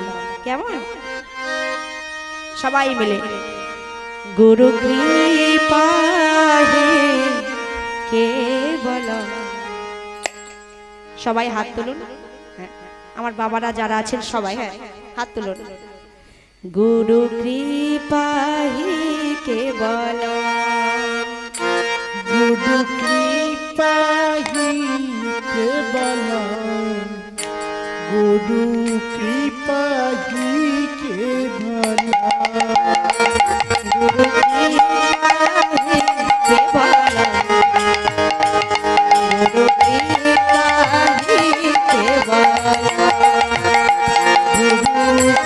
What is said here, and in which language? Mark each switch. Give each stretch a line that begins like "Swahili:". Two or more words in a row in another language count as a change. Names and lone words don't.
Bangla: কেমন? সবাই মিলে
Sanskrit: গুরু কৃপাহি কেবলম।
Bangla: সবাই হাত তুলুন। হ্যাঁ, আমার বাবারা যারা আছেন সবাই, হ্যাঁ হাত তুলুন।
Sanskrit: গুরু কৃপাহি কেবলম, गुरु कृपाहि केवलम, गुरु कृपाहि केवलम, गुरु कृपाहि केवलम, गुरु कृपाहि केवलम, गुरु